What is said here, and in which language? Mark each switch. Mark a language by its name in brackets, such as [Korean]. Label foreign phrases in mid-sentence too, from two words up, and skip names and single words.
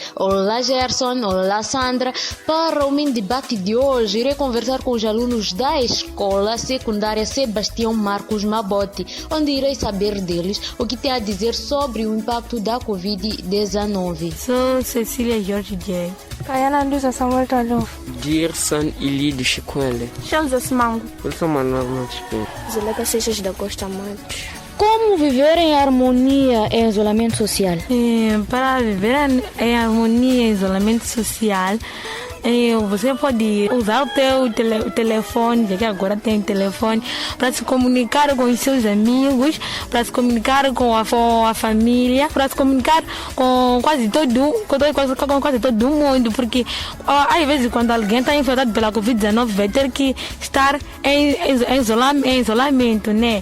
[Portuguese] Olá, Gerson. Olá, Sandra. Para o mini debate de hoje, irei conversar com os alunos da Escola Secundária Sebastião Marcos Mabote, onde irei saber deles o que tem a dizer sobre o impacto da Covid-19. Sou Cecília Jorge J. Kayana Lusa Samuel Taluf. Dirson Ilido Chikwele. Shamsa Simango. Eu sou Manuel Montespiru. Zuleika Seixas da Costa Matos. Como viver em harmonia em isolamento social? Para viver em harmonia em isolamento social, você pode usar o teu telefone, já que agora tem telefone, para se comunicar com os seus amigos, para se comunicar com a família, para se comunicar com quase todo mundo, porque às vezes quando alguém está infectado pela Covid-19 vai ter que estar em isolamento, né?